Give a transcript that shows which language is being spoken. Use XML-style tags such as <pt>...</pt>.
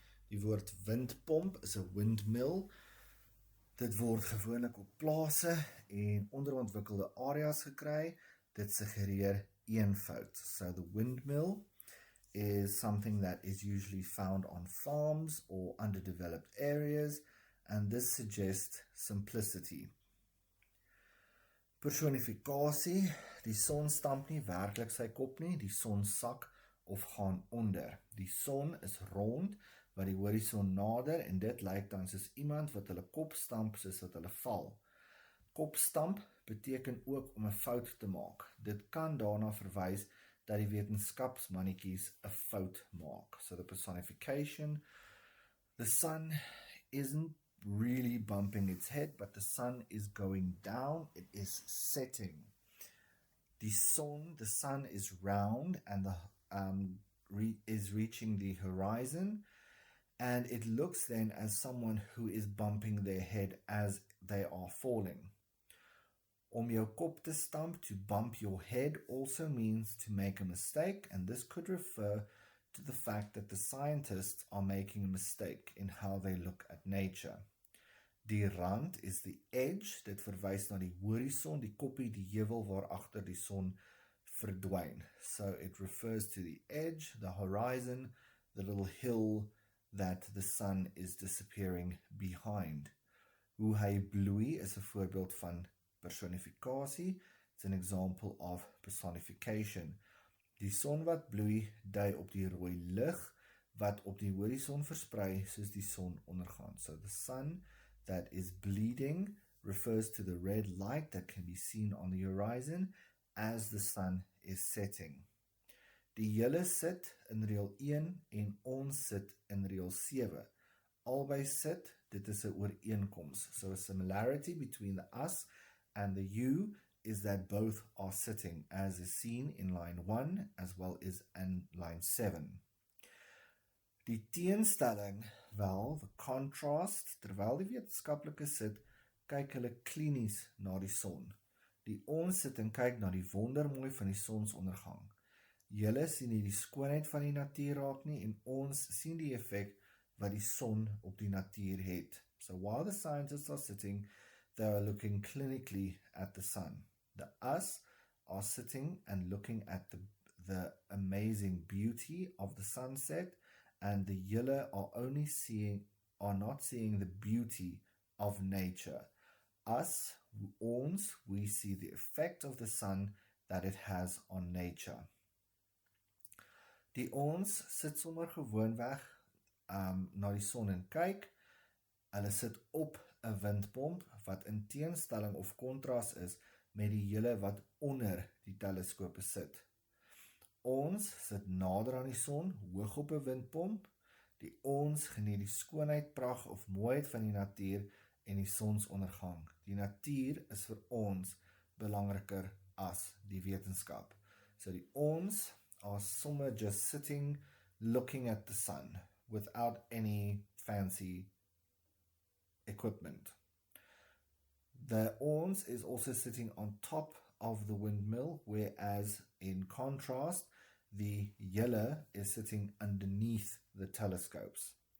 <af>Die woord windpomp is 'n windmill. Dit word gewoonlik op plase en onderontwikkelde areas gekry. Dit suggereer eenvoud.</af> <en>So the windmill is something that is usually found on farms or underdeveloped areas, and this suggests simplicity.</en> <af>Personifikasie, die son stamp nie werklik sy kop nie, die son sak of gaan onder. Die son is rond, wat die horison nader, en dit lyk dan soos iemand wat hulle kop stamp soos wat hulle val. Kopstamp beteken ook om 'n fout te maak. Dit kan daarna verwys dat die wetenskapsmannetjies 'n fout maak.</af> <en>So the personification, the sun isn't really bumping its head, but the sun is going down, it is setting. The sun is round and is reaching the horizon, and it looks then as someone who is bumping their head as they are falling.</en> <af>Om jou kop te stamp,</af> <en>to bump your head, also means to make a mistake, and this could refer to the fact that the scientists are making a mistake in how they look at nature.</en> <af>Die rand</af> <en>is the edge,</en> <af>dit verwys na die horison, die koppie, die heuwel waarachter die son verdwyn.</af> <en>So it refers to the edge, the horizon, the little hill that the sun is disappearing behind.</en> <af>Hoe hy bloei is 'n voorbeeld van personifikasie.</af> <en>It's an example of personification.</en> <af>Die son wat bloei dui op die rooi lig wat op die horison versprei soos die son ondergaan.</af> <en>So the sun that is bleeding refers to the red light that can be seen on the horizon as the sun is setting.</en> <af>Die julle sit in reël 1 en ons sit in reël 7. Albei sit, dit is 'n ooreenkoms.</af> <en>So a similarity between the us and the you is that both are sitting, as is seen in line 1 as well as in line 7.</en> <af>Die teenstelling, wel,</af> <en>the contrast,</en> <af>terwyl die wetenskaplike sit, kyk hulle klinies na die son. Die ons sit en kyk na die wondermooi van die sonsondergang. Julle sien nie die skoonheid van die natuur raak nie, en ons sien die effek wat die son op die natuur het.</af> <en>So while the scientists are sitting, they are looking clinically at the sun. The us are sitting and looking at the amazing beauty of the sunset, and the julle are not seeing the beauty of nature. Us, ons, we see the effect of the sun that it has on nature.</en> <af>Die ons sit sommer gewoonweg na die son en kyk. Hulle sit op 'n windpomp wat in teenstelling of kontras is met die julle wat onder die teleskope sit. Ons sit nader aan die son, hoog op 'n windpomp. Die ons geniet die skoonheid, pragt of mooiheid van die natuur en die sonsondergang. Die natuur is vir ons belangriker as die wetenskap.</af> <en>So die ons are somewhere just sitting, looking at the sun, without any fancy equipment. The ons is also sitting on top of the windmill, whereas in contrast, the julle is sitting underneath the telescopes.</en>